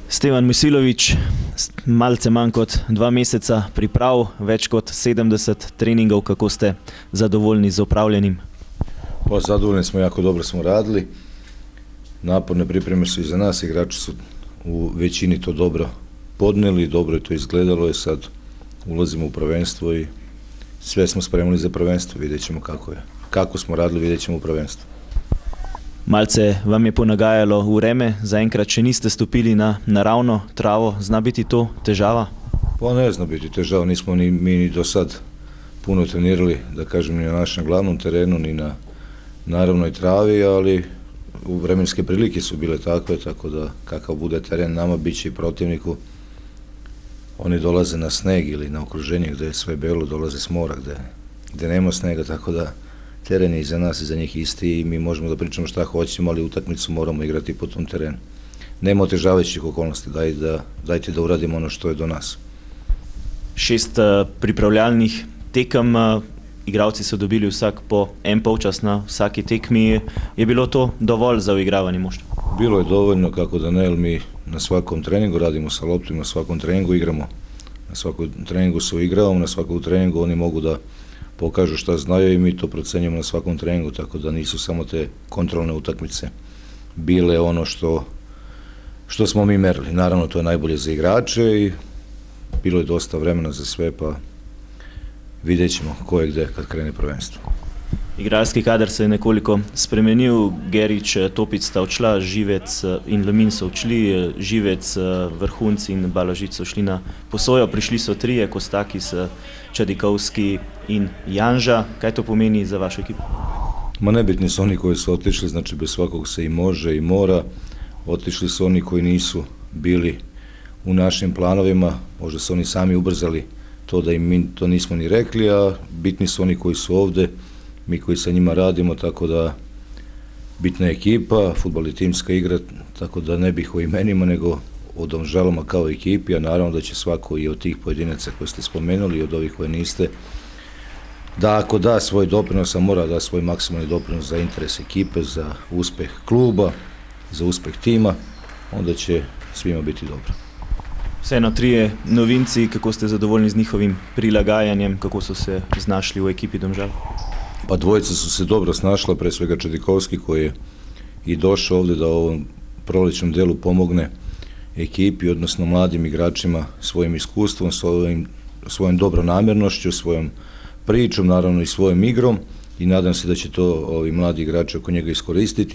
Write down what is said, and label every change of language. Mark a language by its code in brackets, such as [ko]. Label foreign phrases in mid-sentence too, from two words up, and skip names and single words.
[sl] Stevan Mojsilović, malce manj kot 2 meseca priprav, več kot 70 treningov, kako ste zadovoljni z opravljenim? [sr] Zadovoljni smo, jako dobro smo radili. Naporne pripreme su iza nas, igrači su u većini to dobro podnijeli, dobro je to izgledalo i sad ulazimo u prvenstvo i sve smo spremili za prvenstvo, vidjet ćemo kako je. Kako smo radili, vidjet ćemo u prvenstvu. [sl] Malce vam je ponagajalo vreme, zaenkrat še niste stopili na naravno travo, zna biti to težava? [sr] Pa ne zna biti težava, nismo mi ni do sad puno trenirali, da kažem, ni na našem glavnom terenu, ni na naravnoj travi, ali vremenske prilike su bile takve, tako da kakav bude teren nama, bit će i protivniku. Oni dolaze na sneg ili na okruženje gdje je sve belo, dolaze s mora gdje nema snega, tako da teren je i za nas i za njih isti i mi možemo da pričamo šta hoćemo, ali utakmicu moramo igrati po tom terenu. Nema otežavajućih okolnosti, dajte da uradimo ono što je do nas. [sl] 6 pripravljalnih tekem, igralci so dobili vsak po en polčas na vsaki tekmi. Je bilo to dovolj za uigravanje moštva? [sr] Bilo je dovoljno, kako da ne, jer mi na svakom treningu radimo sa loptom, na svakom treningu igramo. Na svakom treningu se uigravamo, na svakom treningu oni mogu da pokažu šta znaju i mi to procenjujemo na svakom treningu, tako da nisu samo te kontrolne utakmice bile ono što smo mi merili. Naravno, to je najbolje za igrače i bilo je dosta vremena za sve, pa vidjet ćemo ko je gde kad krene prvenstvo. [sl] Igralski kader se je nekoliko spremenil, Gerič, Topic sta odšla, Živec in Lemin so odšli, Živec, Vrhunc in Balažič so šli na posojo, prišli so 3, Kostakis, Čadikovski in Janža. Kaj to pomeni za vašu ekipu? [sr] Nebitni su oni koji su otišli, znači bez svakog se i može i mora. Otišli su oni koji nisu bili u našim planovima, možda su oni sami ubrzali to da im mi to nismo ni rekli, a bitni su oni koji su ovde, mi koji sa njima radimo, tako da bitna je ekipa, fudbal je timska igra, tako da ne bih o imenima, nego o Domžalama kao ekipi, a naravno da će svako i od tih pojedinaca koje ste spomenuli i od ovih koje niste, da ako da svoj doprinos, a mora da svoj maksimalni doprinos za interes ekipe, za uspeh kluba, za uspeh tima, onda će svima biti dobro. [sl] Vseeno 3 novinci, kako ste zadovoljni z njihovim prilagajanjem, kako so se znašli u ekipi Domžal? [sr] Pa dvojica su se dobro snašla, pre svega Čadikovski koji je i došao ovde da u ovom prolećnom delu pomogne ekipi, odnosno mladim igračima svojim iskustvom, svojom dobronamjernošću, svojom pričom, naravno i svojom igrom i nadam se da će to ovi mladi igrači oko njega iskoristiti.